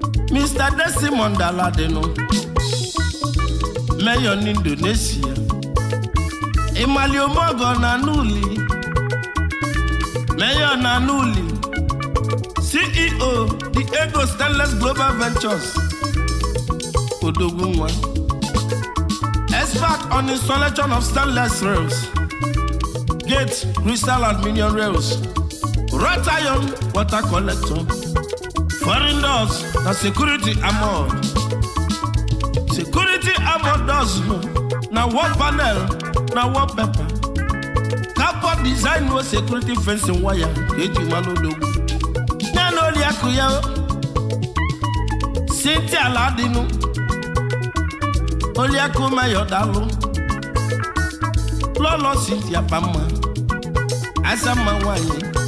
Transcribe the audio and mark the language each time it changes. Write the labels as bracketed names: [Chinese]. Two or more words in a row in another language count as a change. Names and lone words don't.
[English] Mister Desmond Aladino, Mayor n'Indonesia. Imali Omogo na Nuli, Mayor na Nuli, C E O, The Ego Stainless Global Ventures, Odogwu Nwa. Expert on installation of stainless rails, gate, crystal aluminium rails, wrought iron, water collector. Foreign doors na security armor. Security armor doors no. Na wall panel, na wall paper. Carbon design no security fencing wire. [Igbo] Eji mmanụ odogwu. Ya na Oriakụ ya o. Cynthia Ladinu. Oriakụ Mayor Dalu. Lolo Cynthia Pamma, Azama Nwanyị.